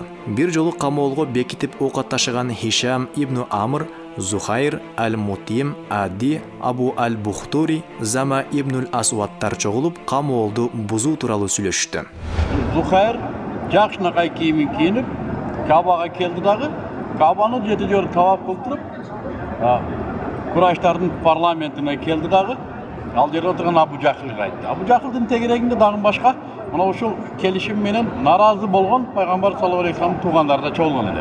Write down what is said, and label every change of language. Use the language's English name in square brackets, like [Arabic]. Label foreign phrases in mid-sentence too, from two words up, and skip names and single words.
[Kyrgyz] Бир жолу камоолго бекитип ок атташыган Хишам ибн Амр, Зухайр аль-Мутим, Ади, Абу аль-Бухтури, Зама ибн асваттар чогулуп, камоолду бузуу тууралуу сүйлөшүштү. Зухайр жакшынакай кийимин кийинип, Кабага келди дагы, Кабаны 7 жолу тавап кылдырып, Курайштардын парламентине келди дагы. Ал жерде отырған Абу Жахилге айтты. Абу Жахилдин тегерегинде дагы башка мына ушул келишим менен наразы болгон Пайгамбар [Arabic] صلى الله عليه وسلم [Kyrgyz] туугандары да чогулган эле.